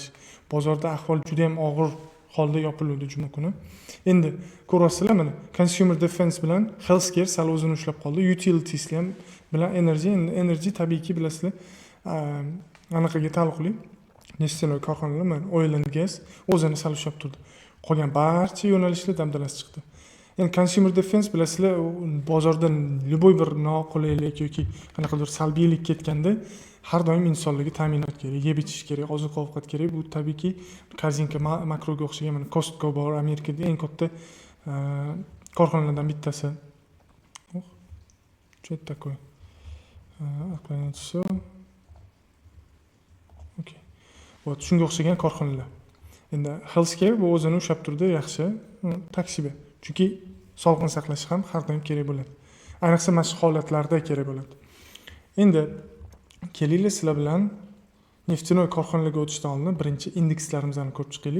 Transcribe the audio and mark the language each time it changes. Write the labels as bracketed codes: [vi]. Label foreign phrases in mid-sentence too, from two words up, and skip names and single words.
[uz] Bozorda ahvol juda ham og'ir holda yopildi juma kuni. Endi ko'rasizlar, mana [en] consumer defense [uz] bilan healthcare sal o'zini ushlab qoldi. Utilities ham bilan energy tabiiyki bilasizlar, anaqaga taalluqli neftenoy korxonalar, mana [en] oil and gas [uz] o'zini sal ushlab turdi. Qolgan barcha yo'nalishlar damdalasi chiqdi. Endi [en] consumer defense [uz] bilasizlar, bozorda любой bir noqulaylik yoki qanaqadir salbiylik ketganda har doim insonlarga ta'minot kerak, yeb ichish kerak, oziq-ovqat kerak. Bu tabiiyki Korzinka Makroga o'xshagan, mana Costco bor, Amerikada eng katta korxonalardan bittasi. [ru] Что это такое? Отклонять все. Okey. Вот, [uz] shunga o'xshagan korxonalar. Endi healthcare bu o'zini ushlab turdi, yaxshi, taksiba. Chunki sog'liqni saqlash ham har doim kerak bo'ladi. Ayniqsa mana shu holatlarda kerak bo'ladi. Endi kelinglar sizlar bilan neftinoy korxonalarga o'tishdan oldin birinchi indekslarimizni ko'rib chiqaylik.